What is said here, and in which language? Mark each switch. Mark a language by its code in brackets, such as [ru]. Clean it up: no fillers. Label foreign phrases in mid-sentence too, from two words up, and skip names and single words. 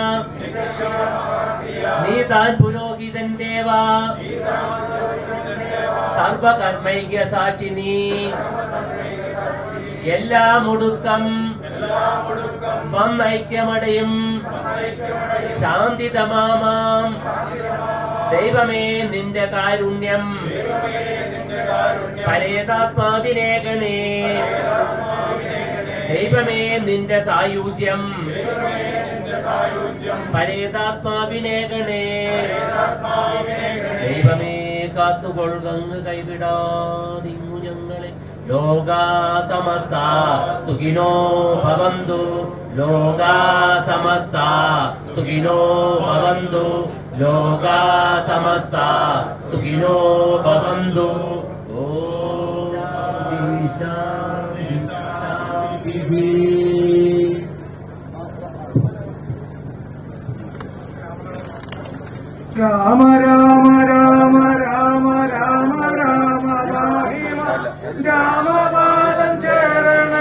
[ml] നീ താൻ പുരോഹിതൻ ദേവ, സർവകർമ്മൈക്യ സാക്ഷിനി എല്ലാം ഒടുക്കം വന്നൈക്യമടയും ശാന്തിതമാമാം ദൈവമേ നിന്റെ കാരുണ്യം പരേതാത്മാവിനേകണേ ദൈവമേ നിന്റെ സായുജ്യം പരേതാത്മാവിനേകണേ ദൈവമേ കാത്തുകൊള്ളുകങ്ങ് കൈവിടാതിങ്ങു ഞങ്ങളെ [sa] ലോകാ സമസ്ത സുഖിനോ ഭവന്തു ലോകാ സമസ്ത സുഖിനോ ഭവന്തു ലോകാ സമസ്ത സുഖിനോ ഭവന്തു ഓം ശാന്തി ശാന്തി. [ml] രാമ രാമ രാമ രാമ രാമ രാമ രാഹിമ രാമപാദം ചേരണേ